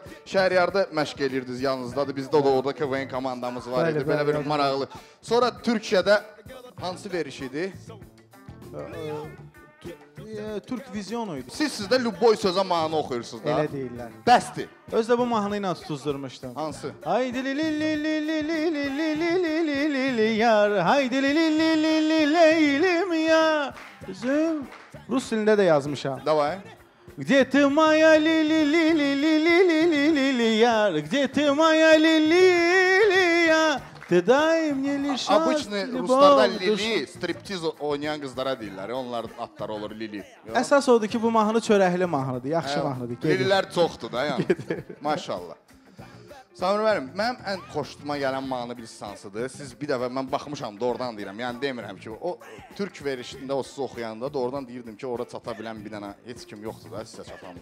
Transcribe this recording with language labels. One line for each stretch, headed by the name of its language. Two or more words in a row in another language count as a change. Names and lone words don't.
Azerbaijani: Şəhriyarda məşq edirdiniz, yanınızdadır. Bizdə də orada KVN komandamız var idi. Belə bir maraqlı. Sonra Türkiyədə hansı veriş idi? Türk vizyonu idi. Siz sizdə Lüboy sözə mahnı oxuyursunuz da. Elə deyirlər. Bəsdir. Özdə bu mahnı ilə tutuzdurmuşdum. Hansı? Haydi li li li li li li li li li li li li yar. Haydi li li li li li leylim ya. Üzüm Rus dilində də yazmışam. Davay.
Russian: Где ты моя ли li li li li li li li li li yar. Где ты моя li li li ya. Ты дай мне лишь
Azerbaijani: Обычно Ruslarda Lili, striptiz oynayan qızlara deyirlər. Onların adları olur Lili. Əsas odur ki, bu mahnı çörəkli mahnıdır, yaxşı mahnıdır. Lililər çoxdur da yəni. Maşallah. Samir müəllim, mənim ən xoşuma gələn mahnı bilirsiz hansıdır. Siz bir dəfə mən baxmışam, doğrudan deyirəm. Yəni demirəm ki, o türk verişində o siz oxuyanda doğrudan deyirdim ki, ora çata bilən bir dənə heç kim yoxdur da sizə çatam.